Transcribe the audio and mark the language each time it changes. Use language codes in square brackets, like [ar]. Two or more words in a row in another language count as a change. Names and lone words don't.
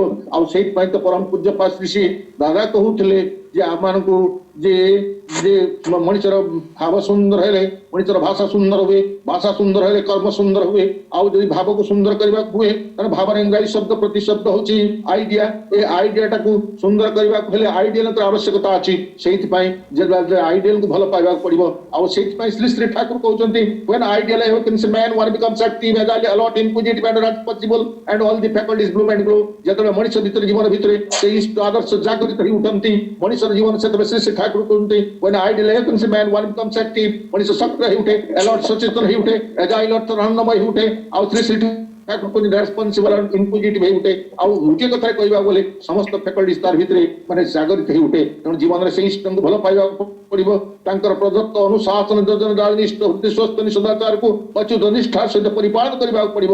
[or] ଆଉ ସେଇଥିପାଇଁ ତ ପରମ ପୂଜ୍ୟପାଦ ଶ୍ରୀ ଦାଦା କହୁଥିଲେ ଯେ ଆମମାନଙ୍କୁ ଯେ ଯେ ମଣିଷର ଭାବ ସୁନ୍ଦର ହେଲେ ମଣିଷର ଭାଷା ସୁନ୍ଦର ହୁଏ, ଭାଷା ସୁନ୍ଦର ହେଲେ କର୍ମ ସୁନ୍ଦର ହୁଏ। ଆଉ ଯଦି ଭାବକୁ ସୁନ୍ଦର କରିବାକୁ ହୁଏ, ତାହେଲେ ଭାବର ଇଂରାଜୀ ଶବ୍ଦ ପ୍ରତିଶବ୍ଦ ହଉଛି ଆଇଡିଆ। ଏ ଆଇଡିଆଟାକୁ ସୁନ୍ଦର କରିବାକୁ ହେଲେ ଆଇଡିଆଲଙ୍କର ଆବଶ୍ୟକତା ଅଛି। ସେଇଥିପାଇଁ ଯେ ଆଇଡିଆଲକୁ ଭଲ ପାଇବାକୁ ପଡିବ। ଆଉ ସେଇଥିପାଇଁ ଶ୍ରୀ ଶ୍ରୀ ଠାକୁର କହୁଛନ୍ତି, [en] when ideal awakens a man, one becomes active, agile, alert, inquisitive and responsible, and all the faculties bloom and glow। [or] ଯେତେବେଳେ ମଣିଷ ଭିତରେ, ଜୀବନ ଭିତରେ ସେଇ ଇଷ୍ଟ ଆଦର୍ଶ ଜାଗରିତ ହେଇ ଉଠନ୍ତି, ମଣିଷର ଜୀବନ ସେତେବେଳେ ଶ୍ରୀ ଶ୍ରୀ ଠାକୁର କହୁଛନ୍ତି, [en] when ideal awakens a man, one becomes active, [or] ମଣିଷ ସକ୍ରିୟ ହେଇ ଉଠେ, alert ସଚେତନ ହେଇ ଉଠେ, agile ଅର୍ଥ ରଣମୟ ହେଇ ଉଠେ। ଆଉ ଶ୍ରୀ ଶ୍ରୀ [en] responsible inquisitive [or] ହେଇ ଉଠେ। ଆଉ ଗୋଟିଏ କଥାରେ କହିବାକୁ ଗଲେ ସମସ୍ତ ଫ୍ୟାକଲ୍ଟିଜ ତାର ଭିତରେ ମାନେ ଜାଗରିତ ହେଇ ଉଠେ। ତେଣୁ ଜୀବନରେ ସେଇ ଇଷ୍ଟଙ୍କୁ ଭଲ ପାଇବାକୁ ପଡିବ। ତାଙ୍କର ପ୍ରଦତ୍ତ ଅନୁଶାସନ, ଯୋଜନା, ନିଷ୍ଠ, ସସ୍ତ ସଦାଚାରକୁ ଅଚ୍ୟୁତ ନିଷ୍ଠାର ସହିତ ପରିପାଳନ କରିବାକୁ ପଡିବ।